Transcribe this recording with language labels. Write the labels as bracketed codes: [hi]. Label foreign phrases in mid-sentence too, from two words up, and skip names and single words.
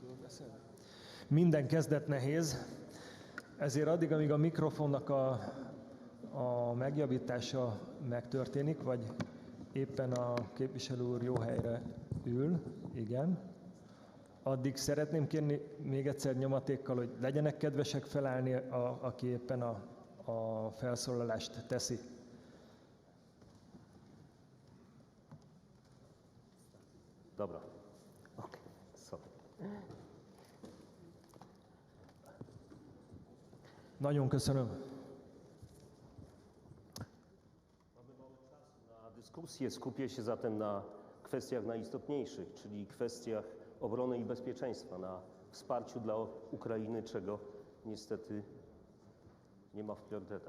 [hu] Minden kezdet nehéz, ezért addig, amíg a mikrofonnak a megjavítása megtörténik, vagy éppen a képviselő úr jó helyre ül, igen, addig szeretném kérni még egyszer nyomatékkal, hogy legyenek kedvesek felállni, aki éppen a felszólalást teszi. [en] Dobra. Okay. Sorry. [hu] Nagyon köszönöm. [pl] Mamy mało czasu na dyskusję. Skupię się zatem na kwestiach najistotniejszych, czyli kwestiach obrony i bezpieczeństwa, na wsparciu dla Ukrainy, czego niestety nie ma w priorytetach.